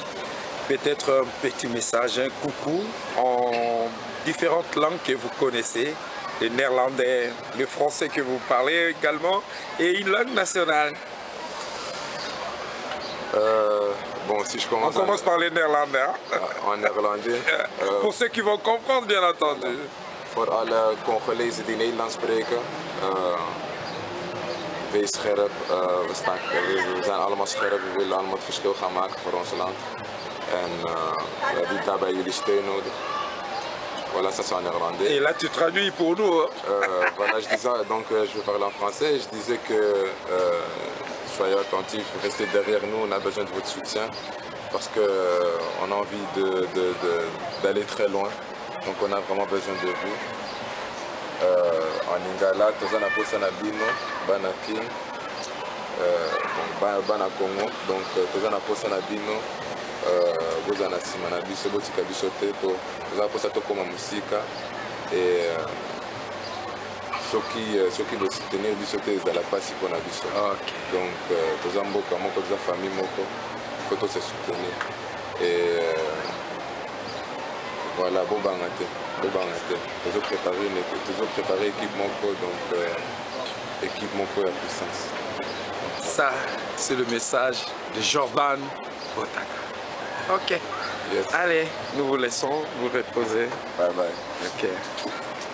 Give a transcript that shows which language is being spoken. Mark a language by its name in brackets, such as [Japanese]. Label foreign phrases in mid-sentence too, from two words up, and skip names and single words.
[French] Peut-être un petit message, un coucou en différentes langues que vous connaissez. Le néerlandais, le français que vous parlez également, et une langue nationale. Bon, si je On commence par le néerlandais. Hein? En néerlandais. Pour ceux qui vont comprendre, bien entendu. [Dutch] Voor alle Congolezen die Nederlands spreken, wees scherp. We zijn allemaal scherp, we willen allemaal het verschil gaan maken voor ons land. En we hebben daarbij jullie steun nodig. [French] Voilà, ça c'est en néerlandais. Et là tu traduis pour nous. Voilà, je disais, donc je vais parler en français. Je disais que soyez attentifs, restez derrière nous, on a besoin de votre soutien parce qu'on a envie d'aller très loin. Donc on a vraiment besoin de vous. [Lingala] En Lingala, toza na posa na bino, bana kin, bana Congo. Donc toza na posa na bino. Boza na sima na biso botika biso te to toza posa tokoma musika et soki bosoutenir biso te ezala pasi mpona biso. Donc toza mboka moko, toza famille moko, faut tose soutenir [French] et voilà, [Lingala] bobanga te tozo [French] préparer équipe [Lingala] moko, donc équipe moko ya puissance. [French] Ça c'est le message de Jordan Botaka. [English] Ok. Yes. [French] Allez, nous vous laissons vous reposer. [English] Bye bye. Ok.